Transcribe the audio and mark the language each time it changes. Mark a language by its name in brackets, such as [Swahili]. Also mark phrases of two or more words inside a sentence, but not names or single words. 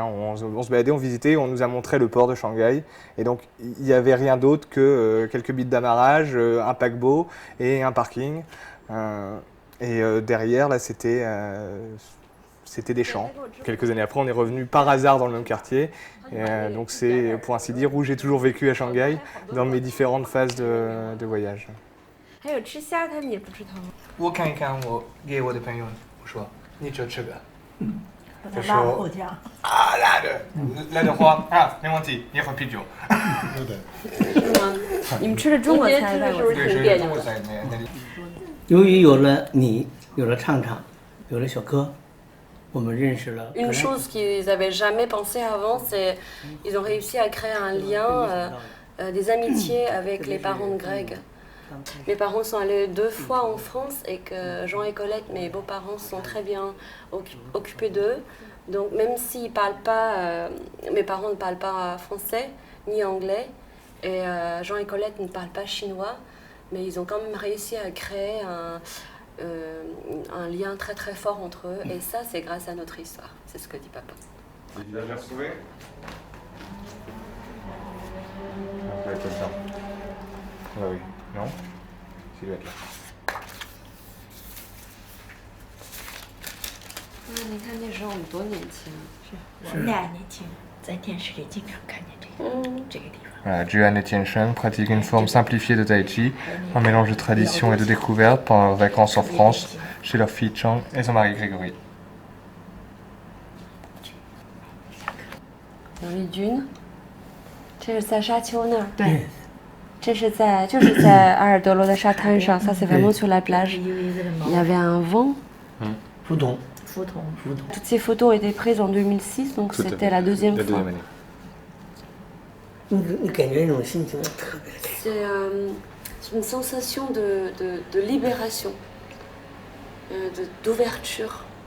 [French] On se baladait, on visitait, on nous a montré le port de Shanghai. Et donc, il n'y avait rien d'autre que quelques bits d'amarrage, un paquebot et un parking. Derrière, là, c'était des champs. Quelques années après, on est revenu par hasard dans le même quartier. Donc, c'est, pour ainsi dire, où j'ai toujours vécu à Shanghai dans mes différentes phases de voyage. [Chinese] 还有吃虾，他们也不吃汤。我看一看，我给我的朋友我说，你就吃个。就说啊，辣的话啊，没问题，一会儿啤酒。对的。你们吃的中国菜，外国菜。对，中国菜那里。由于有了你，有了畅畅，有了小柯，我们认识了。 [French] Une chose qu'ils n'avaient jamais pensé avant, c'est ils ont réussi à créer un lien, des amitiés avec les parents de Greg. Mes parents sont allés 2 fois en France et que Jean et Colette, mes beaux-parents, sont très bien occupés d'eux. Donc même s'ils parlent pas, mes parents ne parlent pas français ni anglais et Jean et Colette ne parlent pas chinois, mais ils ont quand même réussi à créer un lien très très fort entre eux et ça c'est grâce à notre histoire, c'est ce que dit papa. Tu l'as retrouvé? Ça va être ça. Ah oui. Non? Ça doit être là. [Chinese] 你看那时候我们多年轻。我们俩年轻，在电视里经常看见这个地方。 [French] Voilà, Juan et Tiancheng pratiquent une forme simplifiée de tai chi, un mélange de tradition et de découverte pendant leurs vacances en France, chez leur fille Chang et son mari Grégory. Dans les dunes, [Chinese] 这是在沙丘那儿。对。就是在阿尔德罗的沙滩上， [French] ça c'est vraiment sur la plage. Il y avait un vent Fudong. Toutes ces photos ont été prises en 2006, donc c'était la deuxième fois. année. C'est une sensation de libération, d'ouverture.